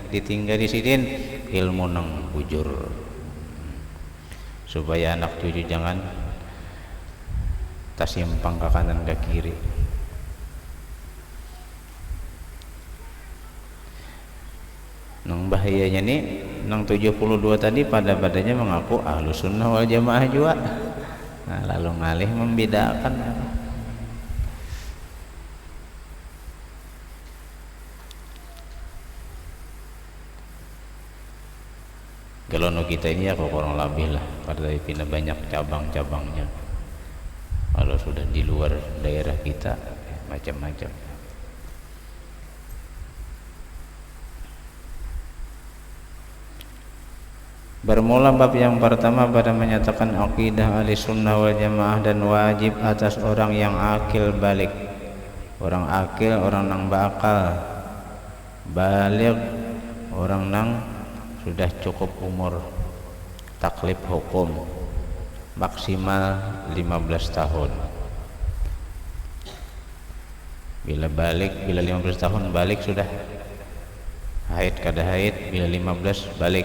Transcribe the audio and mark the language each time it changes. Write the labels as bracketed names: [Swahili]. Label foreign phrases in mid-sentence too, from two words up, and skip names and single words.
[Banjar] Ditinggal di sidin ilmu nang bujur supaya anak cucu jangan tasimpang ke kanan ke kiri. Nang bahayanya nih nang 72 tadi pada badannya mengaku ahlu sunnah wal jamaah juga. Nah, lalu ngalih membedakan. Kalau nu kita ini ya kok kurang lebih lah pada pindah banyak cabang-cabangnya. [Indonesian] Kalau sudah di luar daerah kita macam-macam. Bermula bab yang pertama pada menyatakan akidah ahli sunnah wal jamaah dan wajib atas orang yang akil balik. Orang akil, [Banjar] orang nang bakal balik, orang nang sudah cukup umur taklif hukum maksimal 15 tahun. Bila 15 tahun balik sudah haid kada haid, bila 15 balik.